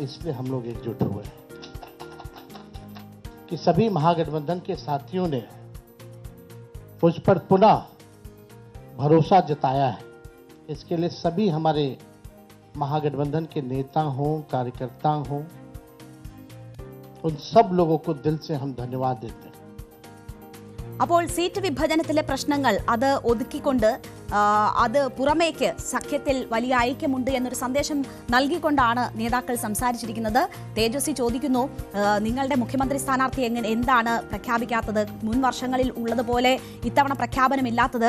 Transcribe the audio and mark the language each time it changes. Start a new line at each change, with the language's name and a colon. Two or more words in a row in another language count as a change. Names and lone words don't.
Hindi: इसलिए हम लोग एकजुट हुए हैं कि सभी महागठबंधन के साथियों ने मुझ पर पुनः भरोसा जताया है. इसके लिए सभी हमारे महागठबंधन के नेता हों, कार्यकर्ता हों, उन सब लोगों को दिल से हम धन्यवाद देते हैं.
Malayalam: അപ്പോൾ സീറ്റ് വിഭജനത്തിലെ പ്രശ്നങ്ങൾ അത് ഒതുക്കിക്കൊണ്ട് അത് പുറമേക്ക് സഖ്യത്തിൽ വലിയ ഐക്യമുണ്ട് എന്നൊരു സന്ദേശം നൽകിക്കൊണ്ടാണ് നേതാക്കൾ സംസാരിച്ചിരിക്കുന്നത്. തേജസ്വി ചോദിക്കുന്നു, നിങ്ങളുടെ മുഖ്യമന്ത്രി സ്ഥാനാർത്ഥി എന്താണ് പ്രഖ്യാപിക്കാത്തത്? മുൻ വർഷങ്ങളിൽ ഉള്ളതുപോലെ ഇത്തവണ പ്രഖ്യാപനമില്ലാത്തത്?